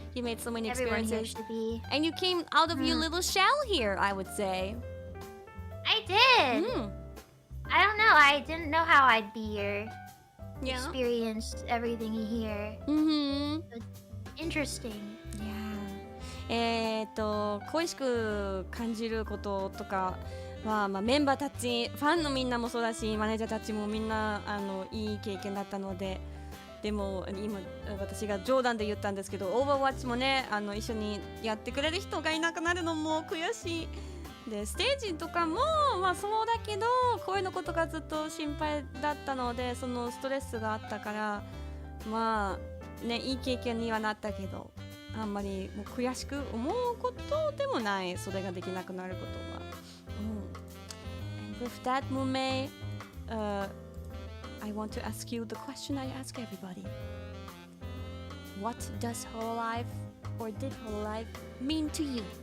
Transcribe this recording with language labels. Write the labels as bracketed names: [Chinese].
[English] You made so many everyone here experiences. should be. And you came out of your little shell here, I would say. I did. I don't know. I didn't know how I'd be here. Yeah. Experienced everything here. Interesting. Yeah. [Japanese] 恋しく感じることとかは、メンバーたち、ファンのみんなもそうだし、マネージャーたちもみんないい経験だったので、でも今私が冗談で言ったんですけど、Overwatch もね、一緒にやってくれる人がいなくなるのも悔しい。でステージとかもそうだけど、声のことがずっと心配だったので、そのストレスがあったからいい経験にはなったけど、あんまりもう悔しく思うことでもない、それができなくなることは。 [English] And with that, Mumei, I want to ask you the question I ask everybody. What does Hololive or did Hololive mean to you?